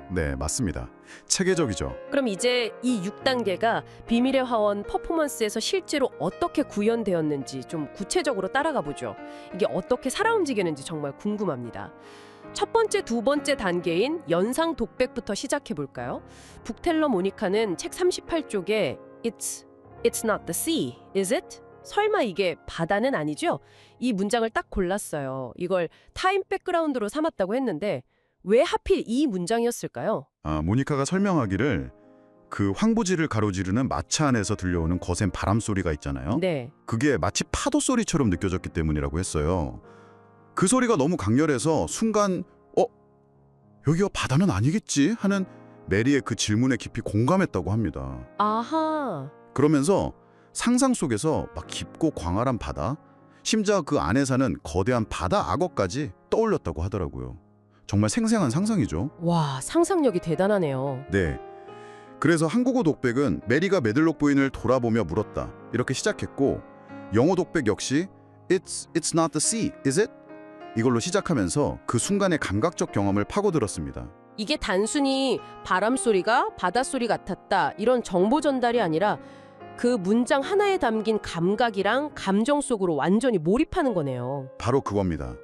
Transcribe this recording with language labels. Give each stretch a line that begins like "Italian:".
Korean: 네, 맞습니다. 체계적이죠. 그럼 이제 이 6단계가 비밀의 화원 퍼포먼스에서 실제로 어떻게 구현되었는지 좀 구체적으로 따라가 보죠. 이게 어떻게 살아 움직이는지 정말 궁금합니다. 첫 번째, 두 번째 단계인 연상 독백부터 시작해 볼까요? 북텔러 모니카는 책 38쪽에
English: It's not the sea, is it?
Korean: 설마 이게 바다는 아니죠? 이 문장을 딱 골랐어요. 이걸 타임 백그라운드로 삼았다고 했는데 왜 하필 이 문장이었을까요? 모니카가 설명하기를 그 황부지를 가로지르는 마차 안에서 들려오는 거센 바람 소리가 있잖아요. 네. 그게 마치 파도 소리처럼 느껴졌기 때문이라고 했어요. 그 소리가 너무 강렬해서 순간 여기가 바다는 아니겠지 하는 메리의 그 질문에 깊이 공감했다고 합니다. 아하. 그러면서 상상 속에서 막 깊고 광활한 바다, 심지어 그 안에 사는 거대한 바다 악어까지 떠올렸다고 하더라고요. 정말 생생한 상상이죠. 와, 상상력이 대단하네요. 네. 그래서 한국어 독백은 메리가 메들록 부인을 돌아보며 물었다. 이렇게 시작했고 영어 독백 역시
English: It's not the sea, is it?
Korean: 이걸로 시작하면서 그 순간의 감각적 경험을 파고들었습니다. 이게 단순히 바람 소리가 바닷소리 같았다 이런 정보 전달이 아니라 그 문장 하나에 담긴 감각이랑 감정 속으로 완전히 몰입하는 거네요. 바로 그겁니다.